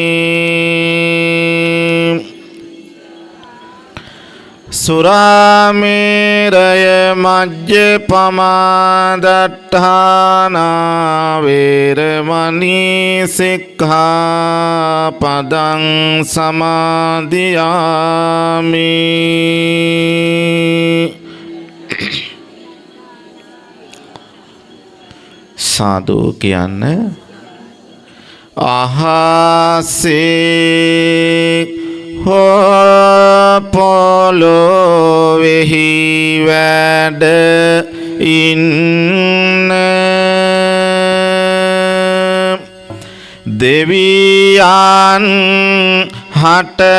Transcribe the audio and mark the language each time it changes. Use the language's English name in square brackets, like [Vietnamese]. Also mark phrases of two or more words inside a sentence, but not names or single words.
[Pali] สุราเมรยมัจเจปมาดัฏฐานาเวรมณีสิกขาปดังสมาธิยามิ [Sinhala] สาธุ කියන්න අහසේ හෝ පොළොවෙහි වැඩ ඉන්න දෙවියන් හට